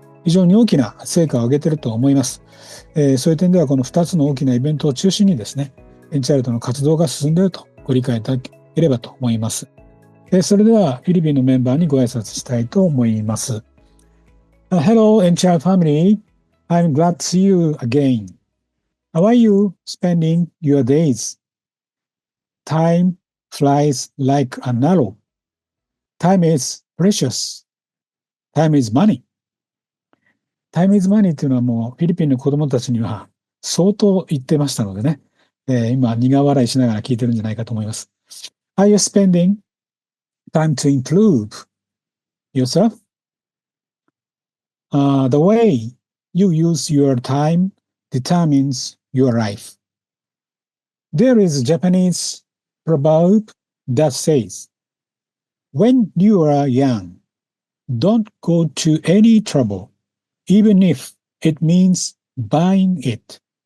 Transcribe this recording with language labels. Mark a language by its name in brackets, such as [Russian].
[Japanese] 非常に大きな成果を上げていると思います。そういう点ではこの2つの大きなイベントを中心にですね、エンチャイルドの活動が進んでいるとご理解いただければと思います。それではフィリピンのメンバーにご挨拶したいと思います。 [English] Hello, Enchild family. I'm glad to see you again. How are you spending your days? Time flies like an arrow. Time is precious. Time is money. Time is money [Japanese] というのはもうフィリピンの子供たちには相当言ってましたのでね、今苦笑いしながら聞いてるんじゃないかと思います。 [English] Are you spending time to improve yourself?The way you use your time determines your life. There is a Japanese proverb that says, when you are young, don't go to any trouble, even if it means buying it.